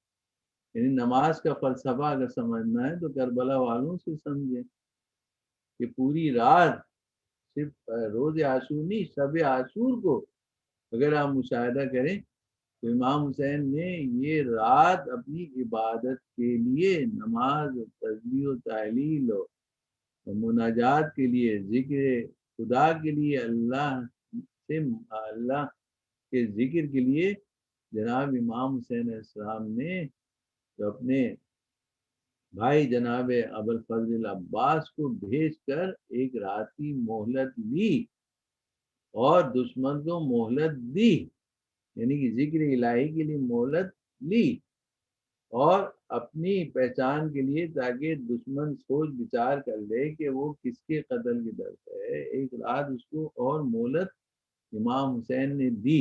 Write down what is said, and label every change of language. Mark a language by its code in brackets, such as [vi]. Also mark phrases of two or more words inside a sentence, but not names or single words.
[ur] یعنی نماز کا فلسفہ اگر سمجھنا ہے تو کربلا والوں سے سمجھیں کہ پوری رات، صرف روز عاشور نہیں، شب عاشور کو اگر آپ مشاہدہ کریں تو امام حسین نے یہ رات اپنی عبادت کے لیے، نماز و تسبیح و تحلیل و مناجات کے لیے، ذکر خدا کے لیے، اللہ کے ذکر کے لیے، جناب امام حسین علیہ السلام نے تو اپنے بھائی جناب ابوالفضل عباس کو بھیج کر ایک رات کی مہلت لی اور دشمن کو مہلت دی، یعنی کہ ذکر الہی کے لیے مہلت لی، اور اپنی پہچان کے لیے تاکہ دشمن سوچ بچار کر لے کہ وہ کس کے قتل کی طرف ہے، ایک رات اس کو اور مہلت امام حسین نے دی۔